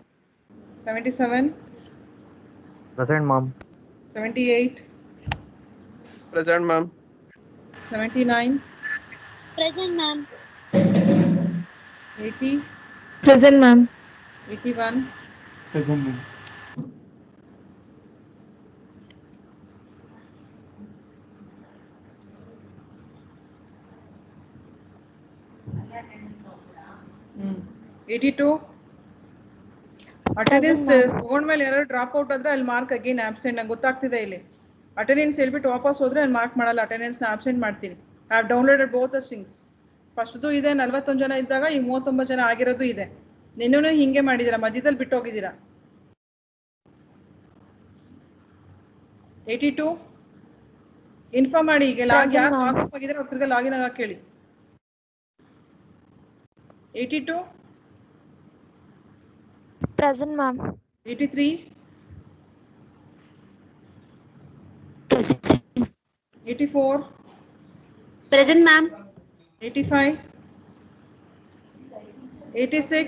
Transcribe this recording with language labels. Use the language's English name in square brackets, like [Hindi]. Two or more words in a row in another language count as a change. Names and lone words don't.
[English] 77, Present, ma'am. 78, Present, ma'am. 79, Present, ma'am. 80, Present, ma'am. 81, Present, ma'am. Hmm. 82. [Kannada] ಅಟೆಂಡೆನ್ಸ್ ತಗೊಂಡ್ಮೇಲೆ ಯಾರು [English] drop out [Kannada] ಆದ್ರೆ ಅಲ್ಲಿ [English] mark again absent [Kannada] ನಂಗೆ ಗೊತ್ತಾಗ್ತಿದೆ ಇಲ್ಲಿ ಅಟೆಂಡೆನ್ಸ್ ಹೇಳ್ಬಿಟ್ಟು ವಾಪಸ್ ಹೋದ್ರೆ ಅಲ್ಲಿ ಮಾರ್ಕ್ ಮಾಡಲ್ಲ ಅಟೆಂಡೆನ್ಸ್ನ ಆಬ್ಸೆಂಟ್ ಮಾಡ್ತೀನಿ [English] I have downloaded both the strings [Kannada] ಫಸ್ಟ್ದು ಇದೆ 41 ಜನ ಇದ್ದಾಗ ಈಗ 39 ಜನ ಆಗಿರೋದು ಇದೆ ನಿನ್ನೂ ಹಿಂಗೆ ಮಾಡಿದ್ದೀರಾ ಮಧ್ಯದಲ್ಲಿ ಬಿಟ್ಟು ಹೋಗಿದ್ದೀರಾ 82 ಇನ್ಫಾರ್ಮ್ ಮಾಡಿ ಈಗ ಯಾರು [English] log off [Kannada] ಆಗಿದ್ರೆ ಅವ್ರ ತಿರ್ಗಾ ಲಾಗಿನ್ ಆಗಕ್ಕೆ ಹೇಳಿ 82 [English] Present, ma'am. 83 Present. 84 Present, ma'am. 85 86